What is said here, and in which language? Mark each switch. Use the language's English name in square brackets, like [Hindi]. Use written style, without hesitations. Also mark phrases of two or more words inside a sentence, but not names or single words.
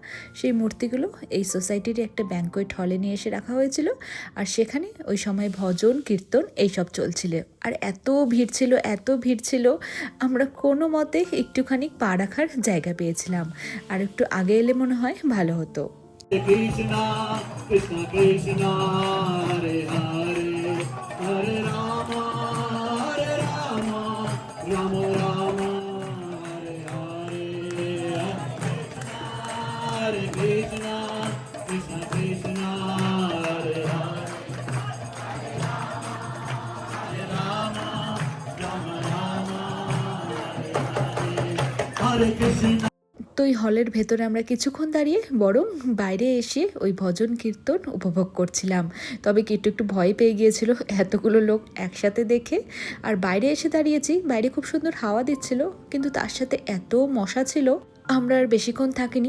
[Bangla] সেই মূর্তিগুলো এই সোসাইটির একটা ব্যাঙ্কোয়েট হলে নিয়ে এসে রাখা হয়েছিল, আর সেখানে ওই সময় ভজন কীর্তন এইসব চলছিল। আর এত ভিড় ছিল, এত ভিড় ছিল, আমরা কোনো মতে একটুখানি পা রাখার জায়গা পেয়েছিলাম। আর একটু আগে এলে মনে হয় ভালো হতো। [Sanskrit] Krishna Krishna Krishna Hare Hare Hare Rama Hare Rama Rama Rama Hare Hare Hare Krishna Krishna Krishna Hare Hare Hare Rama Rama Rama Hare Krishna। [Bangla] তো ওই হলের ভেতরে আমরা কিছুক্ষণ দাঁড়িয়ে বরং বাইরে এসে ওই ভজন কীর্তন উপভোগ করছিলাম। তবে কিট্টু একটু ভয় পেয়ে গিয়েছিল এতগুলো লোক একসাথে দেখে। আর বাইরে এসে দাঁড়িয়েছি, বাইরে খুব সুন্দর হাওয়া দিচ্ছিল, কিন্তু তার সাথে এত মশা ছিল, আমরা আর বেশিক্ষণ থাকিনি।